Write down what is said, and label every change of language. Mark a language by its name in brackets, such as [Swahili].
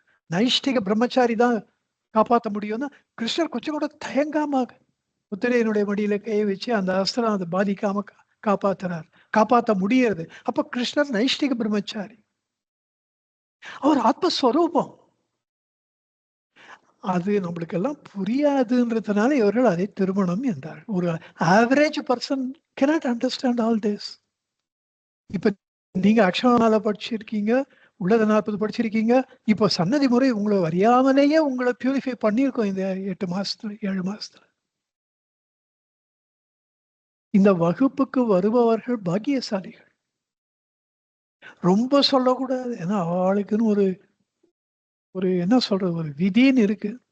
[Tamil] நைஷ்டிக பிரம்மச்சாரி தான் காப்பாற்ற முடியும்னா கிருஷ்ணர் கொஞ்சம் கூட தயங்காம உத்திரையனுடைய மடியில கையை வச்சு அந்த அஸ்திரம் அதை பாதிக்காம காப்பாத்துறார், காப்பாற்ற முடியறது. அப்ப கிருஷ்ணர் நைஷ்டிக பிரம்மச்சாரி, அவர் ஆத்மஸ்வரூபம். அது நம்மளுக்கு எல்லாம் புரியாதுன்றதுனால இவர்கள் அதை திருமணம் என்றார். [English] ஒரு average person cannot understand all this. [Tamil] இப்ப நீங்க அக்ஷரமால படிச்சிருக்கீங்க, உள்ளத 40 படிச்சிருக்கீங்க. இப்போ சன்னதி முறை உங்களை அறியாமலேயே உங்களை பியூரிஃபை பண்ணியிருக்கோம் இந்த 8 மாசத்துல 7 மாசத்துல. இந்த வகுப்புக்கு வருபவர்கள் பாக்கியசாலிகள். ரொம்ப சொல்லக்கூடாது, ஏன்னா அவளுக்குன்னு ஒரு ஒரு என்ன சொல்றது, ஒரு விதின்னு இருக்கு.